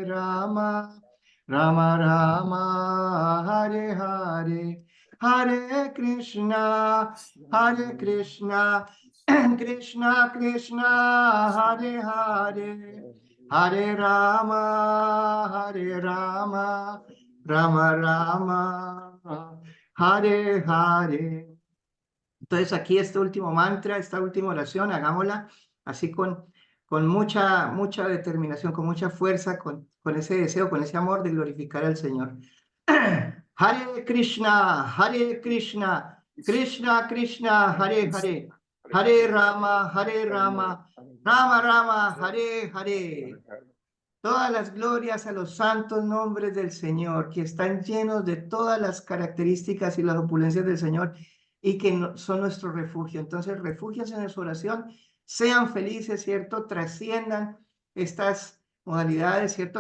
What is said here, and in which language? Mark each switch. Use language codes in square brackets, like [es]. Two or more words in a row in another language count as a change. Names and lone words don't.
[es] Rama Rama, Hare Hare, Hare Krishna, Krishna Krishna, Hare Hare, Hare Rama, Rama Rama, Hare Hare. Entonces aquí este último mantra, esta última oración, hagámosla así con mucha determinación, con mucha fuerza, con ese deseo, con ese amor de glorificar al Señor. Hare Krishna, Krishna Krishna, Hare Hare, Hare Rama, Rama Rama, Hare Hare. Todas las glorias a los santos nombres del Señor, que están llenos de todas las características y las opulencias del Señor y que son nuestro refugio. Entonces, refúgiense en su oración, sean felices, ¿cierto? Trasciendan estas modalidades, ¿cierto?